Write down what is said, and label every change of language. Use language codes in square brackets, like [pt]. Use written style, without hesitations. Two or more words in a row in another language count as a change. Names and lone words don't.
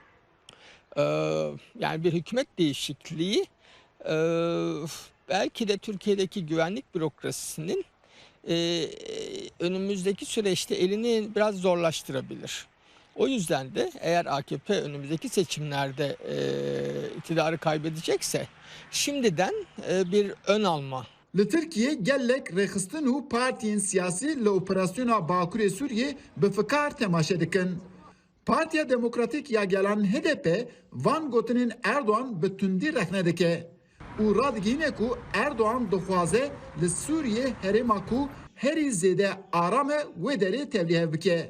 [tr] Yani bir hükümet değişikliği belki de Türkiye'deki güvenlik bürokrasisinin önümüzdeki süreçte elini biraz zorlaştırabilir. O yüzden de eğer AKP önümüzdeki seçimlerde iktidarı kaybedecekse şimdiden bir ön alma. [ku] Li Tirkiye gelek rexistin û partiyên siyasî li operasyona Bakurê Sûriyê bi fikar temaşe dikin. Partiya Demokratîk ya Gelan HDP van gotinên Erdoğan bi tundî rexne dike û radigihîne ku Erdoğan dixwaze li Sûriyê herêma ku herî zêde aram e wê derê tevlîhev bike.